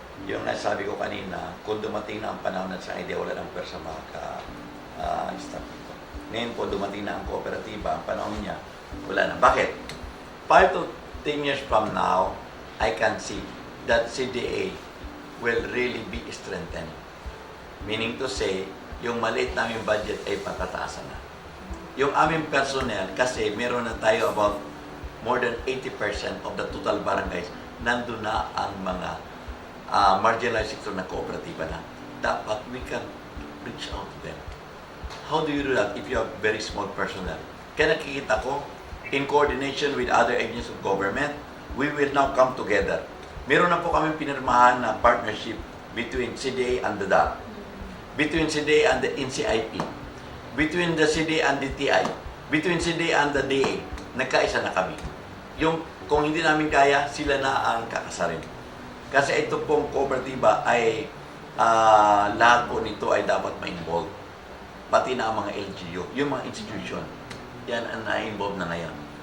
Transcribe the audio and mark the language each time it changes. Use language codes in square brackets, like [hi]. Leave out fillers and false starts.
[tl] Yung nasabi ko kanina, kung dumating na ang panahon at sa idea, wala ng pwersa maka-stop ito. Ngayon po, dumating na ang kooperatiba, ang panahon niya, wala na. Bakit? [en] 5 to 10 years from now, I can see that CDA will really be strengthened. [tl] Meaning to say, yung maliit namin budget ay patataasan na. Yung aming personnel, kasi meron na tayo about more than 80% of the total barangays, nandun na ang mga marginalized sector na kooperatiba na. Dapat [en] we can reach out to them. How do you do that if you have very small personnel? [tl] Kaya nakikita ko, [en] in coordination with other agencies of government, we will now come together. [tl] Meron na po kami pinirmahan na [en] partnership between CDA and the DAR, between CDA and the NCIP, between the CDA and the TI, between CDA and the DA. [tl] Nagkaisa na kami. Yung kung hindi namin kaya, sila na ang kakasarin. Kasi ito pong kooperatiba ay lahat po nito ay dapat ma-involve. Pati na ang mga LGU, yung mga institution. Yan ang na-involve na ngayon.